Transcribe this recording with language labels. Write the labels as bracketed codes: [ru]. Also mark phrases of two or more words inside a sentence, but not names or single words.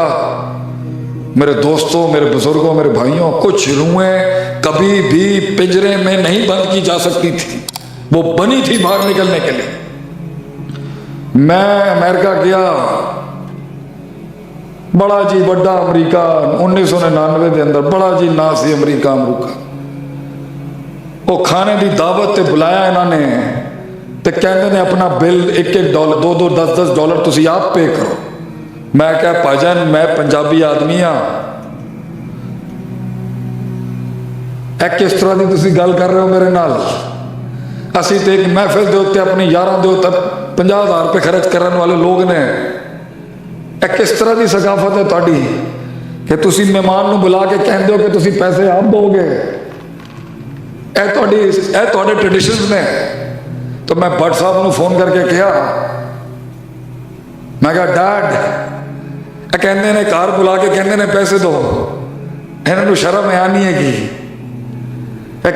[ur] میرے دوستوں، میرے بزرگوں، میرے بھائیوں، کچھ روحیں کبھی بھی پنجرے میں نہیں بند کی جا سکتی تھی، وہ بنی تھی باہر نکلنے کے لیے۔ [pa] میں امریکہ گیا، بڑا جی بڑا [ur] امریکہ 1999 کے اندر، [pa] بڑا جی نا سی امریکہ وہ [ur] کھانے دی دعوت تے بلایا انہوں نے، [pa] تے کہندے نے اپنا بل $1-1 $2-2 $10-10 تسی آپ پے کرو۔ میں کہا بھائی جان میں پنجابی آدمی ہاں، [ur] کس طرح دی [pa] تسی گل کر رہے ہو میرے نال؟ اسی تے ایک محفل دے ہوتے اپنی یاراں دے ہوتے $50,000 خرچ کرنے والے لوگ نے۔ کس طرح دی ثقافت ہے تہاڈی کہ تسی مہمان نو بلا کے کہندے ہو کہ تسی پیسے آپ دو گے؟ اے تہاڈے ٹریڈیشنز نے۔ [ur] تو میں بٹ صاحب [pa] نو فون کر کے کہا، میں کہا ڈیڈ کہندے نے کار بلا کے کہندے نے پیسے دو، انہاں نو شرم ہے نہیں ہے کی؟